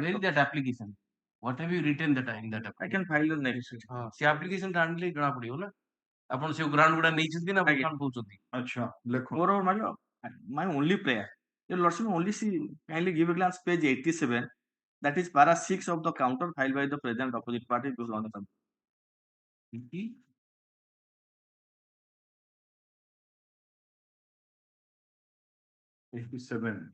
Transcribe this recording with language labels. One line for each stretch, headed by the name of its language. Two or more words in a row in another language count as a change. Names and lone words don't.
English: Where is that application? What have you written that in that I application? can file the next.
Odia: ସେ application ଟା ଆଣିଲେ ଜଣା ପଡିବ ନା ଆପଣ ସେ ଗ୍ରାଉଣ୍ଡ ଗୁଡା ନେଇଛନ୍ତି ନା ଆଜ୍ଞା। କଣ କହୁଛନ୍ତି?
Hindi: अच्छा लिखो
English: Moreover, my only prayer, your lordship only see kindly give a glance page 87. That is para 6 of the counter filed by the present opposite party before on the counter. 87